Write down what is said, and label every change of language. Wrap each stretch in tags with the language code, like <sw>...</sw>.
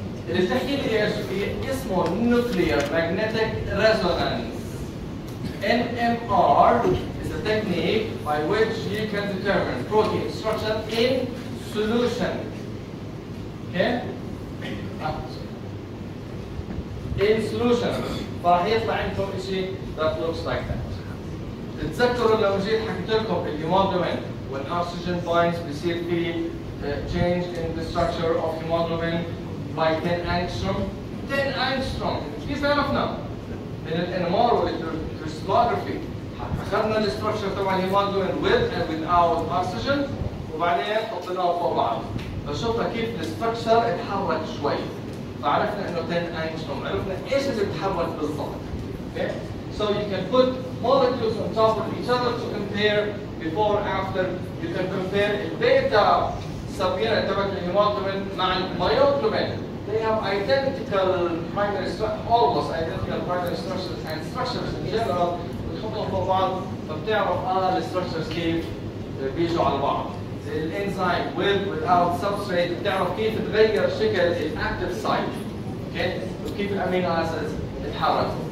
<ar>اللي بتحكي لي ايش؟ اسمه nuclear magnetic resonance.</ar> <en>NMR is a technique by which you can determine protein structure in solution. Okay? In solution.</en> <ar>فراح يطلع عندكم شيء</ar> <en>that looks like that.</en> <ar>تتذكروا لما جيت حكيت لكم الهيموجلوبين</ar> <en>when oxygen binds</en> <ar>بيصير في</ar> <en>change in the structure of hemoglobin by 10 angstrom. 10 angstrom.</en> <ar>كيف عرفنا؟ من الانمار والكريستالوجرافي اخذنا الاستراكشر تبع الهيموجلوبين</ar> <en>with and without oxygen</en> <ar>وبعدين حطيناه فوق بعض. فشفنا كيف الاستراكشر اتحرك شوي. فعرفنا انه 10 angstrom. عرفنا ايش اللي بتحرك بالضبط.</ar> <en>Okay? So you can put molecules on top of each other to compare before after. You can compare</en> <ar>البيتا subunit تبع الهيموجلوبين مع الميوجلوبين.</ar> <en>They have identical primary structure, almost identical primary structures and structures in general.</en> <ar>بتحطهم فوق بعض فبتعرف الستراكشرز كيف بيجوا على بعض. الانزيم</ar> <en>with without substrate</en> <ar>بتعرف كيف تغير شكل الاكتيف سايت.</ar> <en>Okay?</en> <ar>وكيف الامينو اسيدز تتحركوا.</ar>